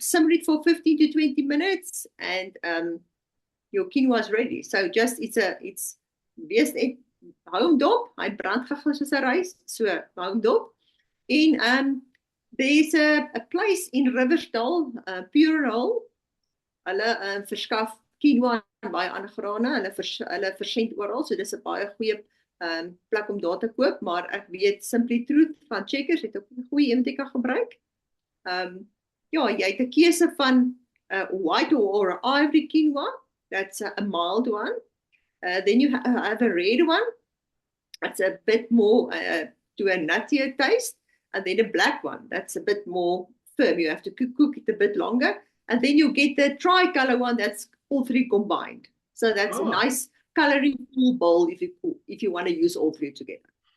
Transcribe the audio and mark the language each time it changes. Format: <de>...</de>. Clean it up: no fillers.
<en>Simmer it for 15 to 20 minutes, and your quinoa is ready. So just it's</en> <af>wees net hou hom dop. Hy brand gou soos 'n rys, so hou hom dop. En</af> <en>there's a place in Riversdal,</en> <af>Purell. Hulle verskaf quinoa en baie ander grane. Hulle versend oral, so dis 'n baie goeie plek om daar te koop, maar ek weet Simply Truth van Checkers het ook 'n goeie MTK gebruik. Ja, jy het 'n keuse van</af> <en>white or ivory quinoa. That's a mild one. Then you have a red one. That's a bit more to a nuttier taste. And then a black one. That's a bit more firm. You have to cook it a bit longer. And then you get the tricolor one. That's all 3 combined. So that's a nice coloring full bowl if you want to use all 3 together.</en>